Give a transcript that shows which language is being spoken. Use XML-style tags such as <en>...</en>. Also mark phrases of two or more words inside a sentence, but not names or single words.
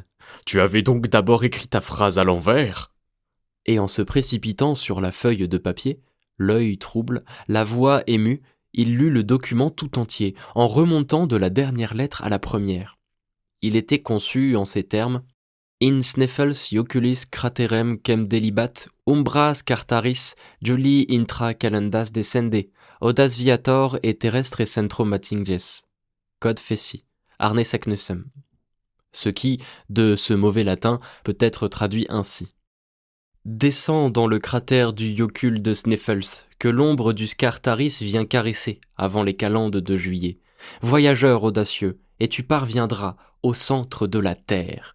<fr>« Tu avais donc d'abord écrit ta phrase à l'envers » Et en se précipitant sur la feuille de papier, l'œil trouble, la voix émue, il lut le document tout entier, en remontant de la dernière lettre à la première. Il était conçu en ces termes</fr> <la>« In sneffels joculis craterem quem delibat umbras cartaris Juli intra calendas descende, audas viator et terrestre centrum atinges. Code feci, Arne Saknussemm.</la> <fr>» Ce qui, de ce mauvais latin, peut être traduit ainsi. Descends dans le cratère du Jocul de Sneffels, que l'ombre du Scartaris vient caresser avant les calendes de juillet. Voyageur audacieux, et tu parviendras au centre de la terre.</fr>